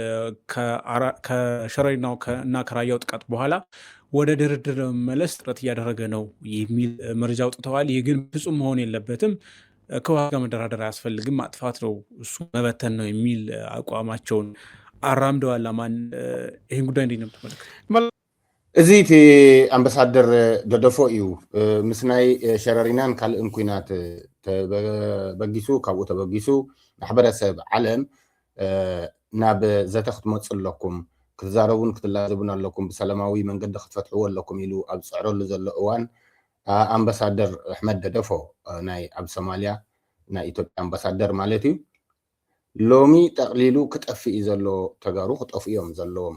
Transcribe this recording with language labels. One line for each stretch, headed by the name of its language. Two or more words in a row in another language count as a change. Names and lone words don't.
Amharic: ከሸረሪናው እና ከራያው ጥቃት በኋላ ወደ ድርድር ለመመለስ ጥረት እያደረገ ነው የሚል መረጃ አውጥተዋል። ይህ ግን ፍጹም መሆን የለበትም፣ ከህወሓት ጋር መደራደር አያስፈልግም፣ ማጥፋት ነው እሱ መበተን ነው የሚል አቋማቸውን አራምደዋል። አማን ይህን ጉዳይ እንዴት ነው የምትመለከተው?
Tigrinya: እዚቲ አምባሳደር ደደፎ እዩ ምስናይ ሸረሪናን ካልእን ኩናት በጊሱ ካብኡ ተበጊሱ ማሕበረሰብ ዓለም ናብ ዘተ ክትመፁ ኣለኩም ክትዛረቡን ክትላዘቡን ኣለኩም ብሰላማዊ መንገዲ ክትፈትሕዎ ኣለኩም ኢሉ ኣብ ዝፅዕረሉ ዘሎ እዋን አምባሳደር አሕመድ ደደፎ ናይ ኣብ ሶማልያ ናይ ኢትዮጵያ አምባሳደር ማለት እዩ ሎሚ ጠቅሊሉ ክጠፍእ ዘሎ ተጋሩ ክጠፍኡ እዮም ዘለዎም